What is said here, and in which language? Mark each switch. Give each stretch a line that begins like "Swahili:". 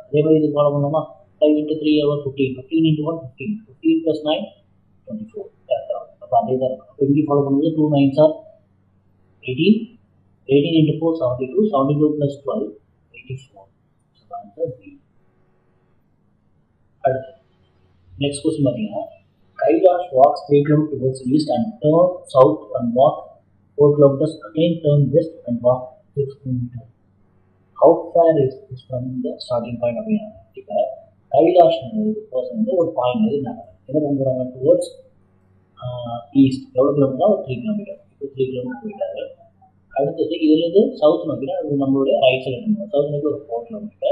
Tamil: அதே மாதிரி இது ஃபாலோ பண்ணோமா 5 × 3 எவ்வளோ 15 15 × 1 15 15 + 9 24 கரெக்டாக. அப்போ அதே தான் இருக்கும். அப்போ இங்கே ஃபாலோ பண்ணும்போது 2 9s are 18 18 × 4 72 72 + 12 84. So answer B. அடுத்து நெக்ஸ்ட் கொஸ்டின் பார்த்தீங்கன்னா
English: Kailash walks 3 km towards east and turn south and walk 4 km, again turn west and walk 6 km. How far is this from the starting point
Tamil: அப்படின்னா இப்போ Kailash person வந்து ஒரு point இருந்தாங்க. என்ன பண்ணுறாங்க towards east எவ்வளோ கிலோமீட்டர் ஒரு 3 km. இப்போ 3 km போயிட்டாரு. அடுத்தது இதுலேருந்து சவுத் நோக்கினா அது நம்மளுடைய ரைட் சைடு இருக்கும். சவுத் நோக்கி ஒரு 4 km.